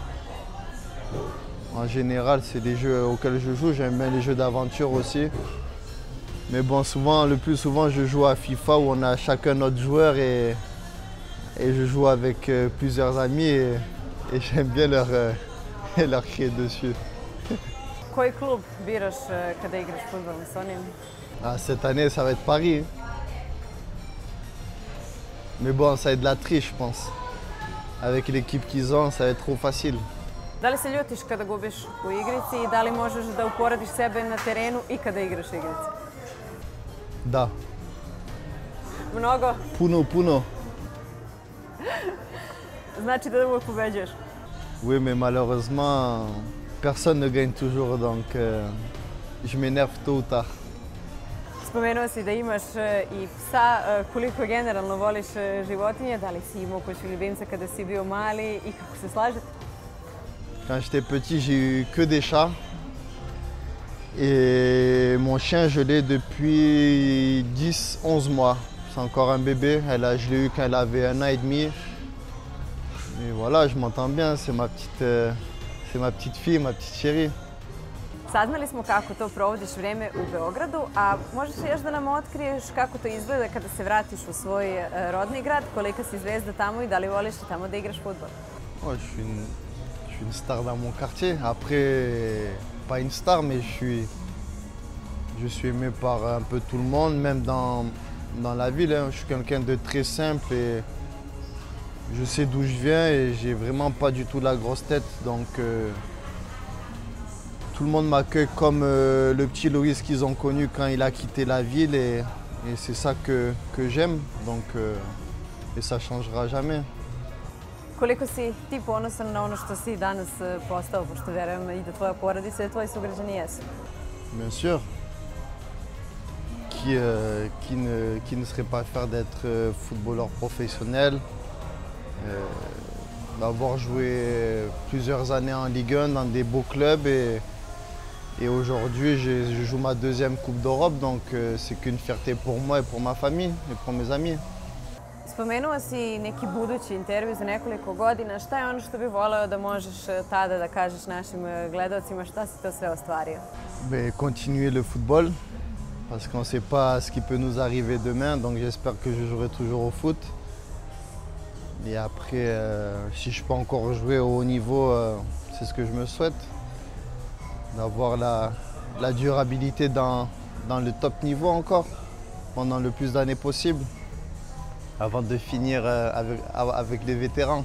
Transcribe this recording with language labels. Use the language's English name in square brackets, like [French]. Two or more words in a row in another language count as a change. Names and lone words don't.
[French] En général, c'est des jeux auxquels je joue. J'aime bien les jeux d'aventure aussi. Mais bon, le plus souvent, je joue à FIFA où on a chacun notre joueur et je joue avec plusieurs amis et j'aime bien leur crier dessus. [Serbian] Koji klub biraš kada igraš fudbal s onim? [French] Cette année, ça va être Paris. Mais bon, ça va être de la triche, je pense. Avec l'équipe qu'ils ont, ça va être trop facile. [Serbian] Da li se ljutiš kada gubiš u igrici i da li možeš da uporediš sebe na terenu i kada igraš igrice? Da. Mnogo? Puno. Znači da uvek pobeđuješ? [French] Oui, mais malheureusement, personne ne gagne toujours, donc je m'énerve tôt ou tard. [Serbian] Spomenuo si da imaš i psa. Koliko generalno voliš životinje? Da li si imao kućnog ljubimca kada si bio mali i kako se slažete? [French] Quand j'étais petit, j'ai eu que des chats. Et mon chien, je l'ai depuis 10-11 mois. C'est encore un bébé. Je l'ai eu quand elle avait 1 an et demi. Et voilà, je m'entends bien. C'est ma petite fille, ma petite chérie. [Serbian] Saznali smo kako to provodiš vreme u Beogradu, a možeš još da nam otkriješ kako to izgleda kada se vratiš u svoj rodni grad, kolika si zvezda tamo i da li voliš tamo da igraš fudbal? [French] Je suis suis une star dans mon quartier. Après, pas une star, mais je suis aimé par un peu tout le monde, même dans la ville. Hein. Je suis quelqu'un de très simple et je sais d'où je viens et j'ai vraiment pas du tout la grosse tête. Donc tout le monde m'accueille comme le petit Loïs qu'ils ont connu quand il a quitté la ville et c'est ça que j'aime. Donc, et ça changera jamais. [Serbian] Koliko si ti ponosan na ono što si danas postao, pošto verujem i da tvoja porodica i tvoji sugrađani jesu? [French] Bien sûr. Qui ne serait pas fier d'être footballeur professionnel, d'avoir joué plusieurs années en Ligue 1 dans des beaux clubs et aujourd'hui je joue ma deuxième Coupe d'Europe, donc c'est qu'une fierté pour moi et pour ma famille et pour mes amis. [Serbian] Spomenuo si neki budući intervju za nekoliko godina. Šta je ono što bi voleo da možeš tada da kažeš našim gledalcima? Šta si to sve ostvario? [French] Continuer le football, parce qu'on ne sait pas ce qui peut nous arriver demain, donc j'espère que je jouerai toujours au foot. Et après, si je peux encore jouer au haut niveau, c'est ce que je me souhaite. D'avoir la durabilité dans le top niveau encore, pendant le plus d'années possible, avant de finir avec les vétérans.